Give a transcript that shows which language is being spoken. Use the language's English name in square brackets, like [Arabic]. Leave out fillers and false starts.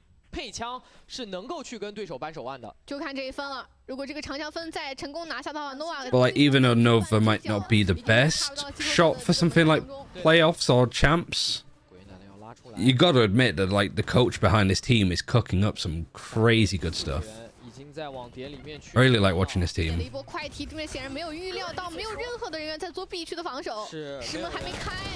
[Chinese] 配枪是能够去跟对手扳手腕的，就看这一分了。如果这个长枪分再成功拿下的话 ，Nova。 [English] But like, even though Nova might not be the best shot for something like playoffs or champs, you got to admit that like the coach behind this team is cooking up some crazy good stuff. I really like watching this team. [Chinese] 一波快踢，对面显然没有预料到，没有任何的人员在做必须的防守，石门还没开。